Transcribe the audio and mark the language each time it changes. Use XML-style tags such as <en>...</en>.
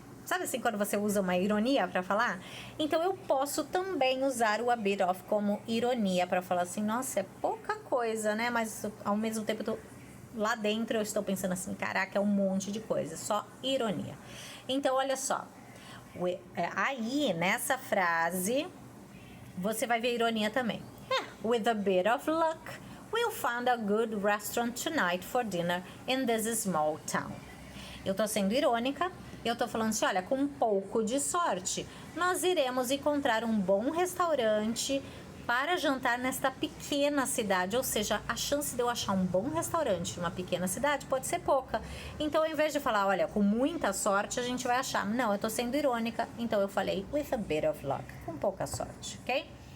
<pt>Sabe assim, quando você usa uma ironia para falar? Então, eu posso também usar o a bit of como ironia para falar assim, nossa, é pouca coisa, né? Mas, ao mesmo tempo, lá dentro eu estou pensando assim, caraca, é um monte de coisa. Só ironia. Então, olha só. Aí, nessa frase, você vai ver ironia também.</pt> <en>With a bit of luck, we'll find a good restaurant tonight for dinner in this small town.</en> <pt>Eu tô sendo irônica. Eu tô falando assim, olha, com um pouco de sorte, nós iremos encontrar um bom restaurante para jantar nesta pequena cidade. Ou seja, a chance de eu achar um bom restaurante numa pequena cidade pode ser pouca. Então, ao invés de falar, olha, com muita sorte a gente vai achar. Não, eu tô sendo irônica, então eu falei</pt> <en>with a bit of luck,</en> <pt>com pouca sorte, ok?</pt>